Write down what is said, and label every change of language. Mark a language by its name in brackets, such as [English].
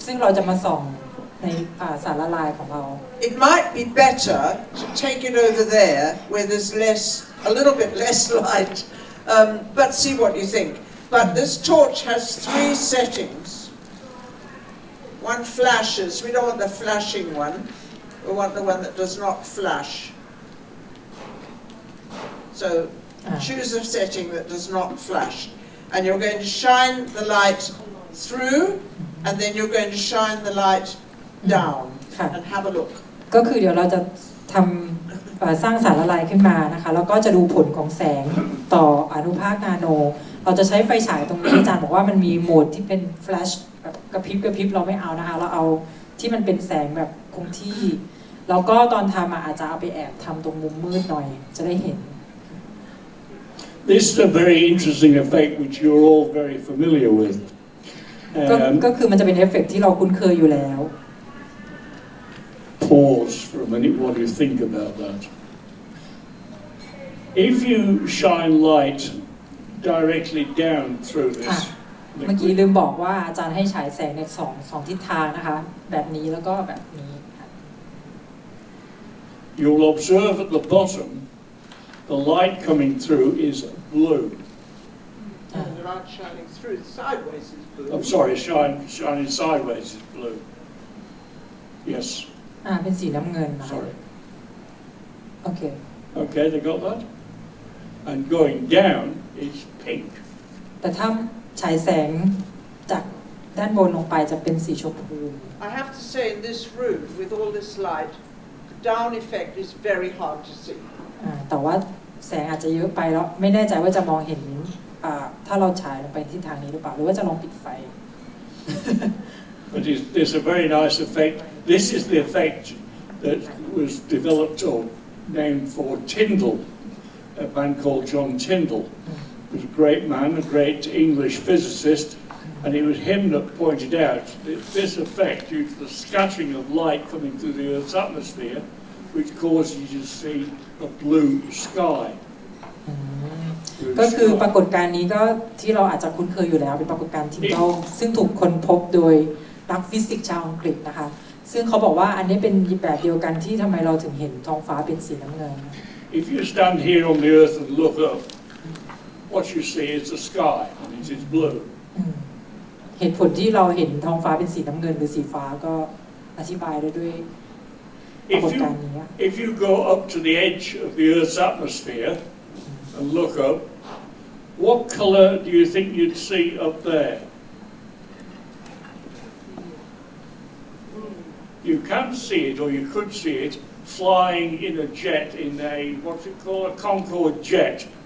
[Thai] ซึ่งเราจะมาส่องในสารละลายของเรา [English] It might be better to take it over there where there's a little bit less light, but see what you think. But this torch has 3 settings. One flashes. We don't want the flashing one. We want the one that does not flash. So choose a setting that does not flash. And you're going to shine the light through, and then you're going to shine the light down and have a look. [Thai] ก็คือเดี๋ยวเราจะทำสร้างสารละลายขึ้นมานะคะแล้วก็จะดูผลของแสงต่ออนุภาคนาโนเราจะใช้ไฟฉายตรงนี้อาจารย์บอกว่ามันมีโหมดที่เป็นแฟลชแบบกระพริบเราไม่เอานะคะเราเอาที่มันเป็นแสงแบบคงที่แล้วก็ตอนทำอาจจะเอาไปแอบทำตรงมุมมืดหน่อยจะได้เห็น [English] This is a very interesting effect which you're all very familiar with. [Thai] ก็คือมันจะเป็นเอฟเฟกต์ที่เราคุ้นเคยอยู่แล้ว [English] Pause for a minute. What do you think about that? If you shine light directly down through this [Thai] เมื่อกี้ลืมบอกว่าอาจารย์ให้ฉายแสงในสองทิศทางนะคะแบบนี้แล้วก็แบบนี้ [English] you'll observe at the bottom the light coming through is blue. And the light shining through sideways is blue. I'm sorry, shining sideways is blue. Yes. [Thai] เป็นสีน้ำเงินนะคะ [English] Sorry. โอเค Okay, they got that? And going down is pink. [Thai] แต่ถ้าฉายแสงจากด้านบนลงไปจะเป็นสีชมพู [English] I have to say in this room with all this light, the down effect is very hard to see. [Thai] แต่ว่าแสงอาจจะเยอะไปแล้วไม่แน่ใจว่าจะมองเห็นถ้าเราฉายลงไปที่ทางนี้หรือเปล่าหรือว่าจะลองปิดไฟ [English] But there's a very nice effect. This is the effect that was developed or named for Tyndall, a man called John Tyndall. He was a great man, a great English physicist, and it was him that pointed out that this effect due to the scattering of light coming through the Earth's atmosphere, which causes you to see a blue sky. [Thai] ก็คือปรากฏการณ์นี้ก็ที่เราอาจจะคุ้นเคยอยู่แล้วเป็นปรากฏการณ์ทินดอลซึ่งถูกค้นพบโดยนักฟิสิกส์ชาวอังกฤษนะคะ ซึ่งเขาบอกว่าอันนี้เป็นแบบเดียวกันที่ทำไมเราถึงเห็นท้องฟ้าเป็นสีน้ำเงิน [English] If you stand here on the earth and look up, what you see is the sky, and it is blue. [Thai] เหตุผลที่เราเห็นท้องฟ้าเป็นสีน้ำเงินหรือสีฟ้าก็อธิบายได้ด้วยปรากฏการณ์นี้ [English] If you go up to the edge of the Earth's atmosphere and look up, what colour do you think you'd see up there? You can see it, or you could see it, flying in a jet, in a, what's it called, a Concorde jet.